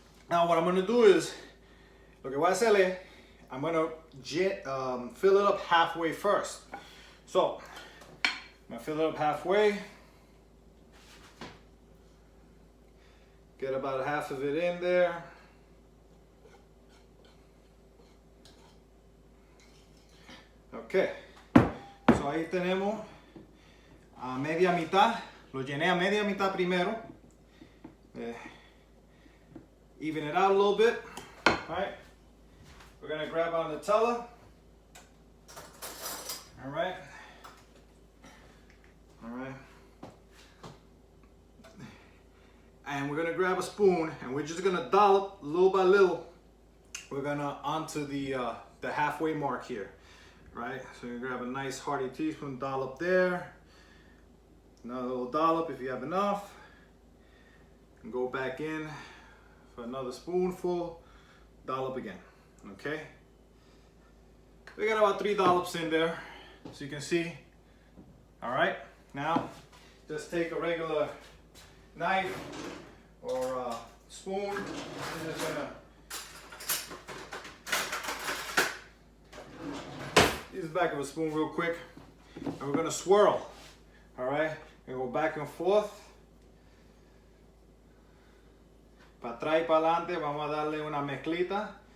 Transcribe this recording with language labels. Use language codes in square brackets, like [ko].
[en] Now what I'm gonna do is, [es] lo que voy a hacerle, [en] I'm gonna fill it up halfway first. So, I'm gonna fill it up halfway. Get about half of it in there. Okay, so [es] ahí tenemos a media mitad. Lo llené a media mitad primero. [en] Even it out a little bit, all right? We're gonna grab our Nutella. All right. All right. And we're gonna grab a spoon and we're just gonna dollop little by little. We're gonna onto the halfway mark here, right? So you grab a nice hearty teaspoon, dollop there. Another little dollop if you have enough. And go back in for another spoonful, dollop again. Okay, we got about 3 dollops in there, so you can see. All right, now just take a regular knife or a spoon. I'm just gonna use the back of a spoon real quick, and we're gonna swirl. All right, we're gonna go back and forth. [es] Para atrás y para adelante, vamos a darle una mezclita.